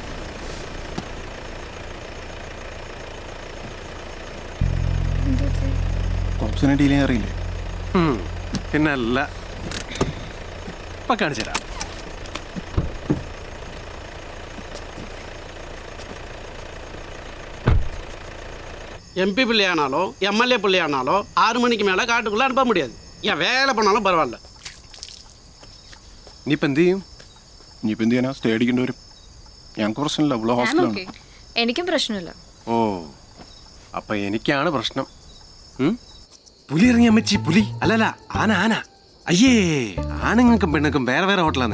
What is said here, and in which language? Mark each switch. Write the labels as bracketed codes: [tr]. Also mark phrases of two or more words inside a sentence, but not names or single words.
[ml] കോപ്സിനെ ഡീൽ ചെയ്യാൻ അറിയില്ലേ? പിന്നല്ല, ഇപ്പൊ കാണിച്ചു തരാം. [ta] MP பிள்ளையானாலும் MLA பிள்ளையானாலும் 6 மணிக்கு மேலே காட்டுக்குள்ளே அனுப்ப முடியாது. ஏன் வேலை பண்ணாலும் பரவாயில்ல. [ml] ഇനിയിപ്പോൾ എന്ത് ചെയ്യും? ഇനിയിപ്പോൾ എന്ത് ചെയ്യാനാ? സ്റ്റേ അടിക്കേണ്ടി വരും. ഞങ്ങൾക്ക് പ്രശ്നമില്ല, ഇവിടെ ഹോസ്റ്റലാണ്. എനിക്കും പ്രശ്നമില്ല. ഓ, അപ്പൊ എനിക്കാണ് പ്രശ്നം. പുലി ഇറങ്ങിയ അമ്മച്ചി, പുലി അല്ലല്ല, ആന ആന. അയ്യേ, ആണുങ്ങൾക്കും പെണ്ണുങ്ങൾക്കും വേറെ വേറെ ഹോട്ടലാന്നേ.